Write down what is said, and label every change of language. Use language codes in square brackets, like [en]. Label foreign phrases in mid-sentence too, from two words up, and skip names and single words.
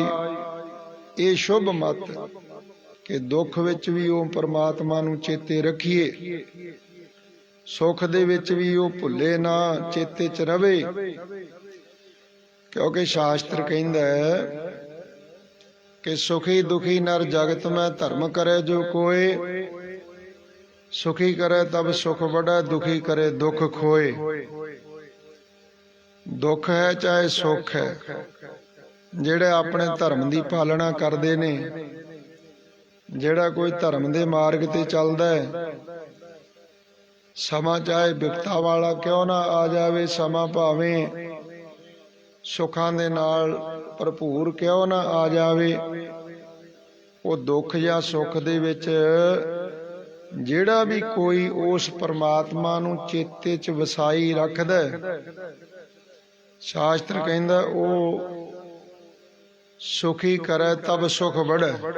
[pa] ਇਹ ਸ਼ੁਭ ਮਤ ਕਿ ਦੁੱਖ ਵਿੱਚ ਵੀ ਉਹ ਪਰਮਾਤਮਾ ਨੂੰ ਚੇਤੇ ਰੱਖੀਏ, ਸੁੱਖ ਦੇ ਵਿੱਚ ਵੀ ਉਹ ਭੁੱਲੇ ਨਾ, ਚੇਤੇ ਚ ਰਵੇ। ਕਿਉਂਕਿ ਸ਼ਾਸਤਰ ਕਹਿੰਦਾ ਹੈ ਕਿ [hi] सुखी दुखी नर जगत में धर्म करे जो कोए। ਸੁਖੀ करे तब सुख बढ़े, दुखी करे दुख खोए। दुख है चाहे सुख है, [pa] ਜਿਹੜੇ ਆਪਣੇ ਧਰਮ ਦੀ ਪਾਲਣਾ ਕਰਦੇ ਨੇ, ਜਿਹੜਾ ਕੋਈ ਧਰਮ ਦੇ ਮਾਰਗ ਤੇ ਚੱਲਦਾ ਹੈ, ਸਮਾਂ ਚਾਹੇ ਵਿਪਤਾ ਵਾਲਾ ਕਿਉਂ ਨਾ ਆ ਜਾਵੇ, ਸਮਾਂ ਭਾਵੇਂ ਸੁੱਖਾਂ ਦੇ ਨਾਲ ਭਰਪੂਰ ਕਿਉਂ ਨਾ ਆ ਜਾਵੇ, ਉਹ ਦੁੱਖ ਜਾਂ ਸੁੱਖ ਦੇ ਵਿੱਚ ਜਿਹੜਾ ਵੀ ਕੋਈ ਉਸ ਪਰਮਾਤਮਾ ਨੂੰ ਚੇਤੇ ਚ ਵਸਾਈ ਰੱਖਦਾ, ਸ਼ਾਸਤਰ ਕਹਿੰਦਾ ਉਹ [hi] सुखी करे तब सुख बढ़े।